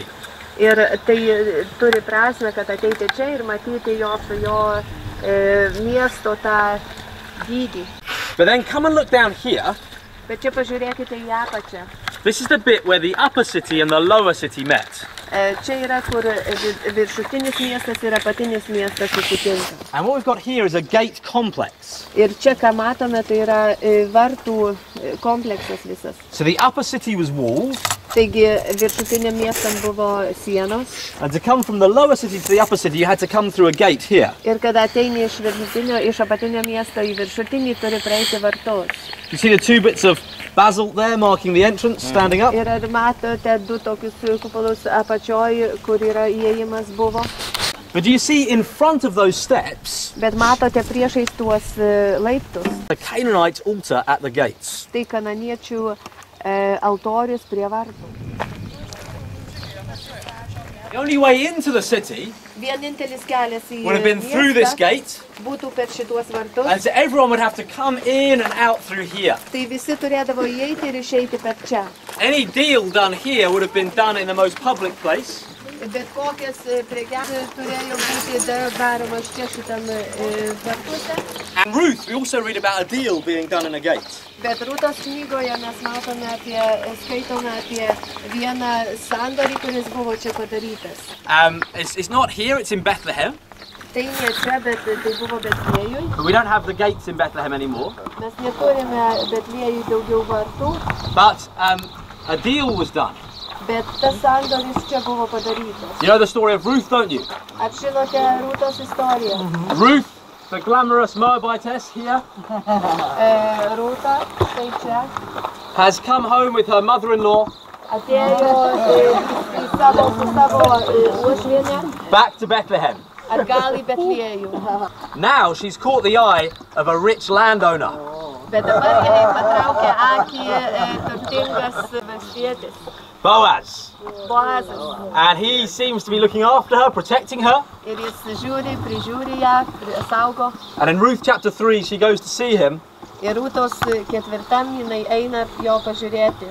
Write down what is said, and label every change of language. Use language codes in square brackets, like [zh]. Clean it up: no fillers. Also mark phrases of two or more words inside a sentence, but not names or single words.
[lt] Ir tai turi prasmę, kad ateiti čia ir matyti jo miesto tą dydį. [en] But then come and look down here. [lt] Bet čia pažiūrėkite į apačią. [en] This is the bit where the upper city and the lower city met. [lt] Čia yra, kur viršutinis miestas ir apatinis miestas susitinka. [en] And what we've got here is a gate complex. [lt] Ir čia, ką matome, tai yra vartų kompleksas visas. [en] So the upper city was walled. [lt] Taigi viršutiniam miestam buvo sienos. [en] And to come from the lower city to the upper city, you had to come through a gate here. [lt] Ir kada ateini iš apatinio miesto į viršutinį, turi praeiti vartus. [en] You see the two bits of basalt there marking the entrance, standing up? [lt] Ir matote du tokius kupolus apačioj, kur yra įėjimas buvo. [en] But do you see in front of those steps? [lt] Bet matote priešais tuos laiptus. [en] The Canaanite altar at the gates. [lt] Tai kananiečių altorius prie vartų. [en] The only way into the city [lt] Vienintelis kelias į [en] would have been through this gate. [lt] Būtų per šituos vartus. [en] And so everyone would have to come in and out through here. [lt] Tai visi turėdavo įeiti ir išeiti per čia. [en] Any deal done here would have been done in the most public place. [lt] Bet kokias prekes turėjo būti daromas čia šitam vartuose. [en] And Ruth, we also read about a deal being done in a gate. [lt] Bet Rūtos knygoje mes skaitome apie vieną sandorį, kuris buvo čia padarytas. [en] It's not here, it's in Bethlehem. [lt] Tai ne čia, bet tai buvo Betlėjui. [en] But we don't have the gates in Bethlehem anymore. [lt] Mes neturime Betlėjui daugiau vartų. [en] But a deal was done. [lt] Bet tas sandoris čia buvo padarytas. [en] You know the story of Ruth, don't you? [lt] Ar žinote Rūtos istoriją? [en] Ruth, the glamorous Moabitess here, [lt] Rūta, tai čia, [en] has come home with her mother-in-law [lt] atėjo į savo uošvienę, [en] back to Bethlehem. [lt] atgal į Betlėjų. [en] Now she's caught the eye of a rich landowner. [lt] Bet dabar jai patraukė akį turtingas valstietis, [en] Boaz. [lt] Boazas. [en] And he seems to be looking after her, protecting her. [lt] Ir jis prižiūri ją, saugo. [en] And in Ruth chapter 3 she goes to see him [lt] Ir Rūtos ketvirtam jinai eina jo pažiūrėti.